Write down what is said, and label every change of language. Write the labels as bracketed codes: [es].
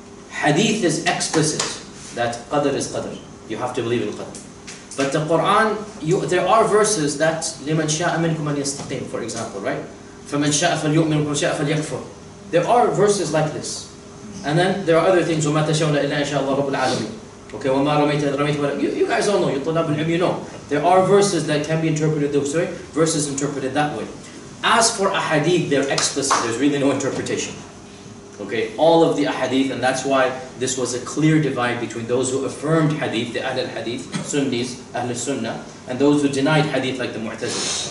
[en] Hadith is explicit that Qadr is Qadr. You have to believe in Qadr. But the Quran, there are verses that [ar] لِمَنْ شَاءَ مِنْكُمْ أَنْ يَسْتَقِيمُ, [en] for example, right? [ar] فَمَنْ شَاءَ فَلْيُؤْمِنْ وَمَنْ شَاءَ فَلْيَكْفُرْ. [en] There are verses like this. And then there are other things, [ar] وَمَا تَشَاءُونَ إِلَّا إِنْ شَاءَ اللَّهُ رَبُّ الْعَالَمِينَ. [en] Okay, [ar] وَمَا رَمَيْتَ رَمَيْتَ. [en] You guys all know, you [ar] طلاب العلم, [en] you know. There are verses that can be interpreted this way, verses interpreted that way. As for ahadith, they're explicit, there's really no interpretation. Okay, all of the ahadith, and that's why this was a clear divide between those who affirmed hadith, the Ahl al-Hadith, Sunnis, Ahl al-Sunnah, and those who denied hadith like the Mu'tazila.